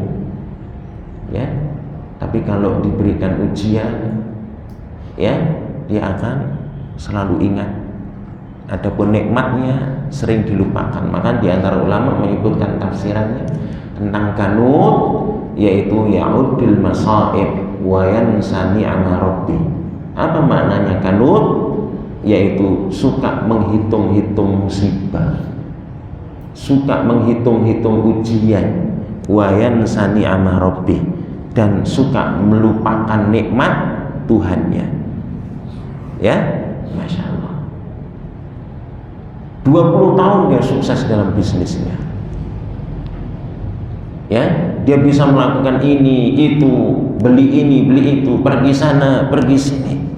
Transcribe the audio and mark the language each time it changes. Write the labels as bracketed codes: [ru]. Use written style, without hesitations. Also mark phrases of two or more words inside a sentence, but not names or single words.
[id] Ya, tapi kalau diberikan ujian, ya, dia akan selalu ingat. Adapun nikmatnya sering dilupakan. Maka di antara ulama menyebutkan tafsirannya tentang kanut, yaitu [ar] يعد المصائب وينسى نعم ربي. [id] Apa maknanya kanut? Yaitu suka menghitung-hitung musibah, suka menghitung-hitung ujian, [ar] وينسى نعم ربي, [id] dan suka melupakan nikmat Tuhannya. [ar] Ya, ما شاء الله. [id] 20 tahun dia sukses dalam bisnisnya. Ya, dia bisa melakukan ini, itu, beli ini, beli itu, pergi sana, pergi sini.